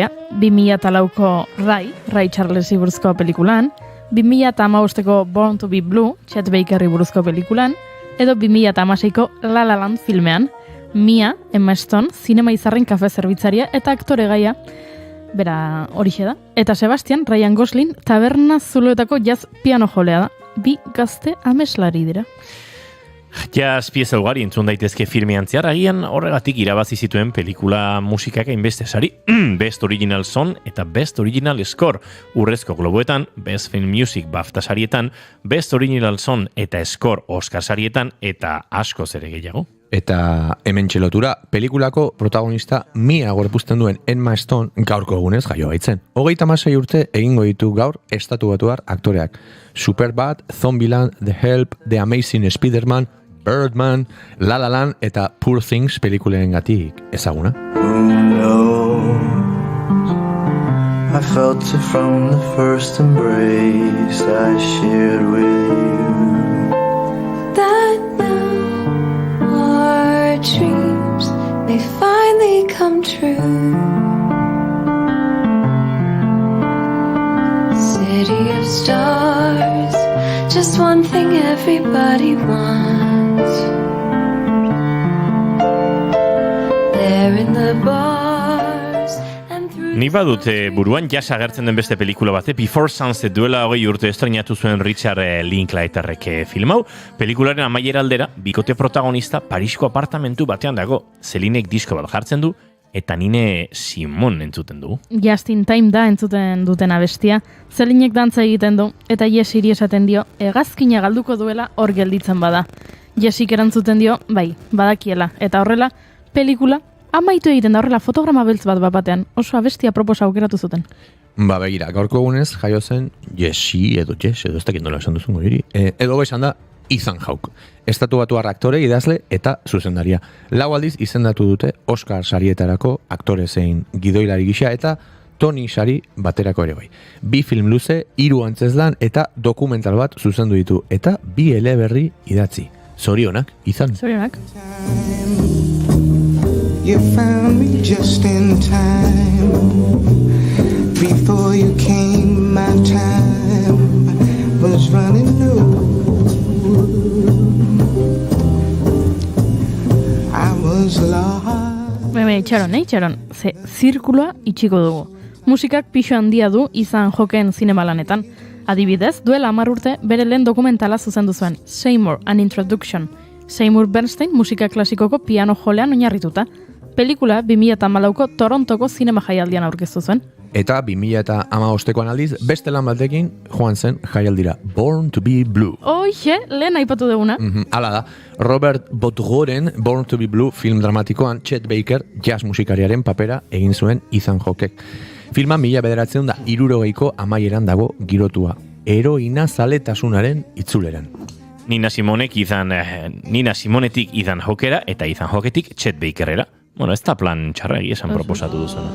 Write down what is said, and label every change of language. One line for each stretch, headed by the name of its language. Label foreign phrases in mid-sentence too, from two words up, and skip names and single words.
Basque: 2004ko Ray Charlesi buruzko pelikulan, 2015ko Born to be Blue, Chet Bakerri buruzko pelikulan, edo 2016ko La La Land filmean, Mia, Emma Stone, zinema izarren kafe zerbitzaria eta aktore gaia, bera horixe da. Eta Sebastian, Ryan Gosling, taberna zuloetako jazz piano jolea da. Bi gazte ameslari dira. Jazz pieza ugari entzun daitezke filmean zehar, agian horregatik irabazi zituen pelikula musikak hainbeste sari. Best Original Song eta Best Original Score Urrezko Globoetan, Best Film Music BAFTA sarietan, Best Original Song eta Score Oscar sarietan eta askoz ere gehiago. Eta hemen txelotura, pelikulako protagonista Mia gorpuzten duen Emma Stone gaurko egunez jaio baitzen. 36 urte egingo ditu gaur estatuatuar aktoreak. Superbad, Zombieland, The Help, The Amazing Spider-Man, Birdman, La La Land eta Poor Things pelikulen gatik ezaguna.
English: I felt it from the first embrace I shared with you. That now our dreams may finally come true. City of stars, just one thing everybody wants. There in the bars and through.
Basque: Nik badut buruan jazz agertzen den beste pelikula bate, Before Sunset duela 20 urte estreinatu zuen Richard Linklaterrek film hau. Pelikularen amaiera aldera, bikote protagonista Parisko apartamentu batean dago. Celinek disko bat jartzen du, eta Nine Simon entzuten du. Just in time da entzuten duten abestia. Celinek dantza egiten du, eta Jessiri esaten dio, hegazkina galduko duela hor gelditzen bada. Jessik erantzuten dio, bai, badakiela, eta horrela, pelikula amaitu egiten da, horrela fotograma beltz bat batean, oso abestia proposa aukeratu zuten. Ba begira, gaurko egunez jaio zen Jesse edo ez dakit nola esan duzun hori, edo esan da Ethan Hawke, estatuatuar aktore, idazle eta zuzendaria. Lau aldiz izendatu dute Oscar sarietarako aktore zein gidoilari gisa eta Tony sari baterako ere bai. 2 film luze, 3 antzezlan eta dokumental bat zuzendu ditu eta 2 eleberri idatzi. Zorionak, Ethan. Zorionak.
English: You found me just in time. Before you came, my time was running low. I was lost.
Basque: Itxaron, ze zirkuloa itxiko dugu. Musikak pixo handia du izan joken zinemalanetan. Adibidez, duela 10 urte bere lehen dokumentala zuzendu zuen, Seymour, An Introduction. Seymour Bernstein musika klasikoko piano jolean oinarrituta. Pelikula 2014ko Torontoko zinema jaialdian aurkeztu zuen. Eta 2015koan aldiz, beste lan batekin joan zen jaialdira, Born to be Blue. Oixe, lehen aipatu duguna. Hala da, Robert Botgoren Born to be Blue film dramatikoan Chet Baker jazz musikariaren papera egin zuen Ethan Hawkek. Filma 1960ko amaieran dago girotua, heroina zaletasunaren itzuleran. Nina Simonetik Ethan Hawkera eta Ethan Hawketik Chet Bakerera. Bueno, ez da plan txarra esan proposatu duzuna.